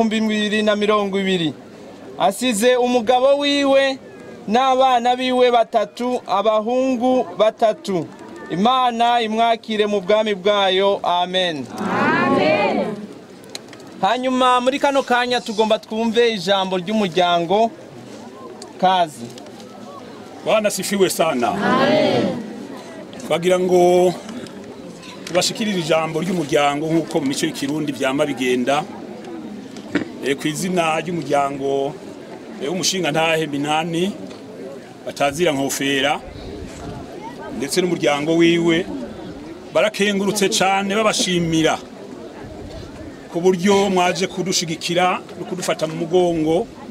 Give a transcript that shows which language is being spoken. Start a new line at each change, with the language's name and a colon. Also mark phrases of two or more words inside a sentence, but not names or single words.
Rundi: w'2020 asize umugabo wiwe n'abana biwe 3 abahungu 3 Imana imwakire mu bwami bwayo amen amen. Hanyuma muri kano kanya tugomba twumve ijambo ry'umuryango kazi
Swahili: Bwana sifiwe sana amen.
Rundi: Twagira ngo tubashikirire ijambo ry'umuryango nk'uko mu mico y'ikirundi byama bigenda ku izina ry'umuryango w'umushinga ntahe Minani batazira Nkofera ndetse n'umuryango wiwe barakengurutse cyane babashimira ku buryo mwaje kudushigikira no kudufata mu mugongo